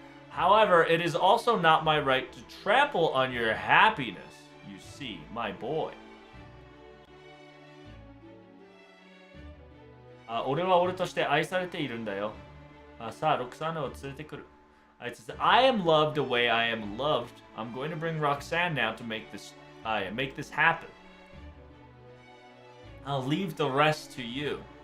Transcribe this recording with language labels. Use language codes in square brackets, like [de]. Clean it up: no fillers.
[en] However, it is also not my right to trample on your happiness, you see, my boy. [ja] 俺は俺として愛されているんだよ。さあ、ロクサーナを連れてくる。 [en] It says, I am loved the way I am loved. I'm going to bring Roxanne now to make this happen. I'll leave the rest to you.